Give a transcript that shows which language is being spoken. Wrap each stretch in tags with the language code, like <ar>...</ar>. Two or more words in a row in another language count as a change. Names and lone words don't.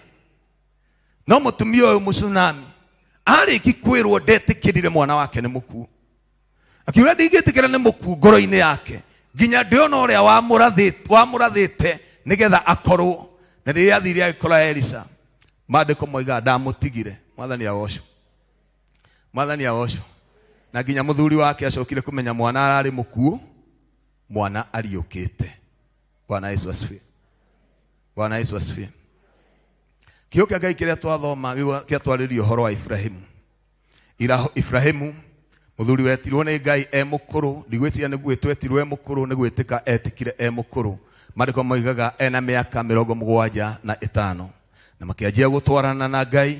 <ki>No mutumia uyu mucunami ariki kwirwo ndetikirire mwana wake ni muku, akiuga ndigitikira ni muku ngoro-ini yake nginya ndiona uria wamurathite nigetha akorwo. Na riria athire agikora Elisa mandiko moiga ndamutigire. Mwathani awosho. Mwathani awosho. Na nginya muthuri wake acokire kumenya mwana arari mukuo, mwana ariukite.</ki> <sw>Bwana Yesu asifiwe. Bwana Yesu asifiwe.</sw> <ki>Kio kia Ngai kiria twathoma kia twaririo horo wa Ibrahimu. Ibrahimu muthuri wetirwo ni Ngai mukuru, ndigwiciria niguo twetirwo mukuru, nigwitika etikire mukuru. Mandiko moigaga ena miaka 75 na makianjia gutwarana na Ngai.</ki>